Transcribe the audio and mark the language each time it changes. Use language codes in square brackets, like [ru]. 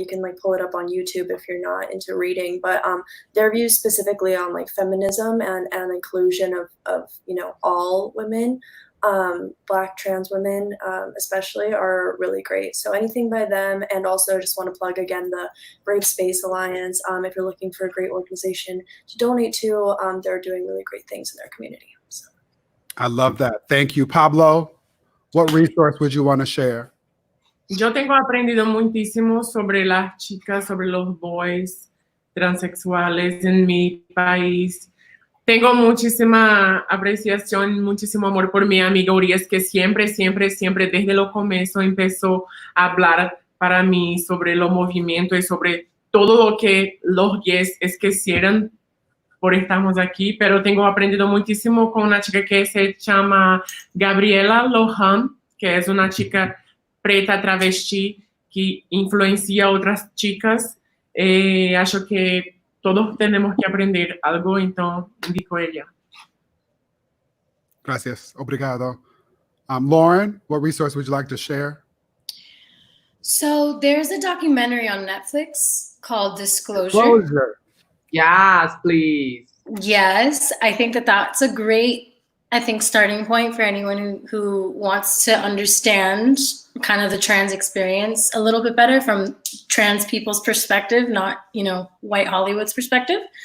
[en] You can like pull it up on YouTube if you're not into reading. But their views specifically on like feminism and inclusion of you know, all women, Black trans women especially, are really great. So anything by them. And also just want to plug again the Brave Space Alliance. If you're looking for a great organization to donate to, they're doing really great things in their community. So. I love that. Thank you. Pablo, what resource would you want to share? [es] Yo tengo aprendido muchísimo sobre las chicas, sobre los boys transexuales en mi país. Tengo muchísima apreciación, muchísimo amor por mi amiga Urias, que siempre desde lo comienzo empezó a hablar para mí sobre los movimientos y sobre todo lo que los gays quisieran por estamos aquí. Pero tengo aprendido muchísimo con una chica que se llama Gabriela Lohan, que es una chica preta travesti que influencia a otras chicas. [pt] Acho que [es] todos tenemos que aprender algo, entonces dijo ella. Gracias. [pt] Obrigado. [en] Lauren, what resource would you like to share? So there's a documentary on Netflix called Disclosure. Yes, please. Yes, I think that's a great, starting point for anyone who wants to understand kind of the trans experience a little bit better from trans people's perspective, not, you know, white Hollywood's perspective.